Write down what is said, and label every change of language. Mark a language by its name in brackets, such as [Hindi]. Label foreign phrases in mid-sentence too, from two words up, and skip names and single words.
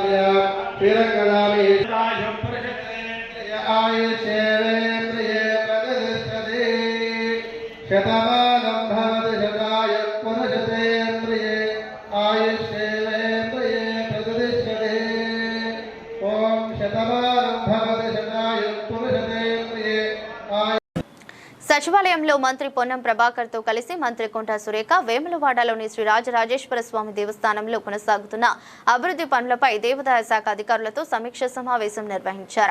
[Sanskrit] आयुष्येन्द्रिये प्रतिष्ठते शतमानं भवति शताय पुनशतेन्द्रिये आयुष्येन्द्रिये प्रतिष्ठते ओम शतमानं भवति शताय पुनशतेन्द्रिये. [Telugu] సచివాలయంలో మంత్రి పొన్నం ప్రభాకర్ తో కలిసి మంత్రి కొంట సురేఖ వేములవాడలోని శ్రీ రాజరాజేశ్వర స్వామి దేవస్థానంలో కొనసాగుతున్న అభివృద్ధి పనులపై దేవాదాయ శాఖ అధికారులతో సమీక్ష సమావేశం నిర్వహించారు.